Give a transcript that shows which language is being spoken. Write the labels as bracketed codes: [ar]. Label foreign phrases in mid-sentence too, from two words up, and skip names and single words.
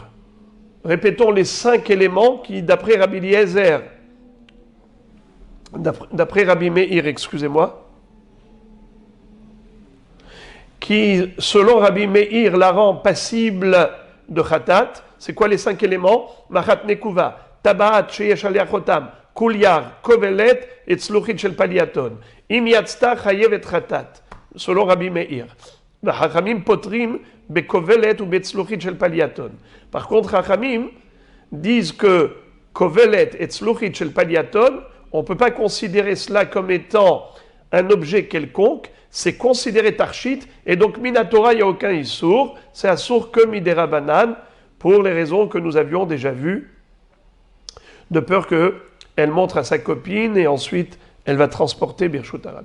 [fr] Répétons les 5 éléments qui, d'après Rabbi Eliezer, d'après Rabbi Meir, excusez-moi, qui, selon Rabbi Meir, la rend passible de khatat. C'est quoi les 5 éléments? [he] מחט נקובה, טבעת שיש עליה חותם, כוליאר, כובלת et צלוחית של פלייטון. אם יצתה חייבת חטאת, [fr] selon Rabbi Meir. [he] חכמים פוטרים בכובלת ou בצלוחית של פלייטון. [fr] Par contre, Chachamim disent que kovelet et [he] צלוחית של פלייטון, [fr] on ne peut pas considérer cela comme étant un objet quelconque, c'est considéré tarchit, et donc minatora, il n'y a aucun issour, c'est assour que midérabanan, pour les raisons que nous avions déjà vues, de peur qu'elle montre à sa copine, et ensuite elle va transporter [he] ברשות הרבים.